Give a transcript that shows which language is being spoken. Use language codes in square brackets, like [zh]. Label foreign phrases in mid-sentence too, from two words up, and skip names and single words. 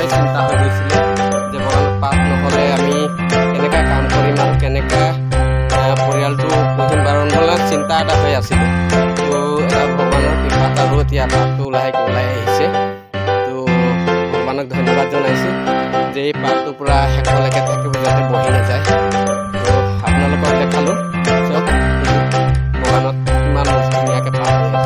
[hi] चिंता हो गई [as] যে বাগানত পাত নহ'লে আমি কেনেকা কাম কৰিম আৰু কেনেকা পৰিয়ালটো পুহিম বাৰণ বোলা চিন্তা এটা হৈ আছিল। तो এটা ভগৱানৰ কৃপাত আৰু এতিয়া পাতটো ওলাই আহিছে। তো ভগৱানক ধন্যবাদ জনাইছো যে এই পাতটো পুৰা হেকলৈকে থাকিব যাতে বহি নাযায়। তো আপোনালোকক দেখালো চব বগানত কিমান ধুনীয়াকৈ পাত হৈ আছে।